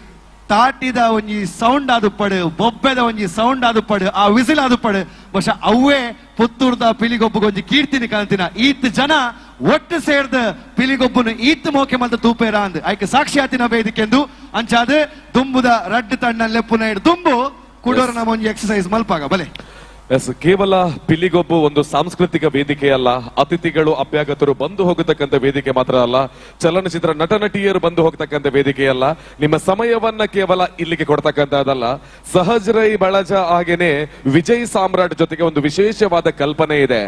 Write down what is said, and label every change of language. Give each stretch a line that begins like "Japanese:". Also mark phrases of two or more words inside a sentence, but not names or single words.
Tulu: ತಾಟಿದ ಒಂಜಿ ಸೌಂಡ್ ಆದುಪ್ಪಡು, ಬೊಬ್ಬೆದ ಒಂಜಿ ಸೌಂಡ್ ಆದುಪ್ಪಡು, ಆ ವಿಸಿಲ್ ಆದುಪ್ಪಡು ಬಹುಶಃ ಅವೇ ಪುತ್ತೂರ್ದ ಪಿಲಿಗೊಬ್ಬಗೆ ಒಂಜಿ ಕೀರ್ತಿನಿ ಕಾಣ್ತಿನ. ಈತ್ ಜನ ಒಟ್ಟು ಸೇರ್ದ ಪಿಲಿಗೊಬ್ಬನು ಈತ್ ಮೋಕೆ ಮಲ್ತ ತೂಪೇರ ಅಂದ್ ಆಯ್ಕೆ ಸಾಕ್ಷಿಯಾತಿನ ವೇದಿಕೆ ಎಂದು ಅಂಚಾದ ದುಂಬುದ ರಡ್ಡು ತಣ್ಣ ಲೆಪ್ಪುನ ದುಂಬು ಕುಡೋರ ನಮ್ಮ ಒಂಜಿ ಎಕ್ಸರ್ಸೈಸ್ ಮಲ್ಪಾಗ ಬಲೆ.
Kannada: ಕೇವಲ ಪಿಲಿಗೊಬ್ಬು ಒಂದು ಸಾಂಸ್ಕೃತಿಕ ವೇದಿಕೆ ಅಲ್ಲ, ಅತಿಥಿಗಳು ಅಭ್ಯಾಗತರು ಬಂದು ಹೋಗತಕ್ಕಂಥ ವೇದಿಕೆ ಮಾತ್ರ ಅಲ್ಲ, ಚಲನಚಿತ್ರ ನಟ ನಟಿಯರು ಬಂದು ಹೋಗತಕ್ಕಂಥ ವೇದಿಕೆ ಅಲ್ಲ, ನಿಮ್ಮ ಸಮಯವನ್ನ ಕೇವಲ ಇಲ್ಲಿಗೆ ಕೊಡ್ತಕ್ಕಂಥದ್ದಲ್ಲ. ಸಹಜ್ ರೈ ಬಳಜ ಹಾಗೇನೆ ವಿಜಯ್ ಸಾಮ್ರಾಟ್ ಜೊತೆಗೆ ಒಂದು ವಿಶೇಷವಾದ ಕಲ್ಪನೆ ಇದೆ.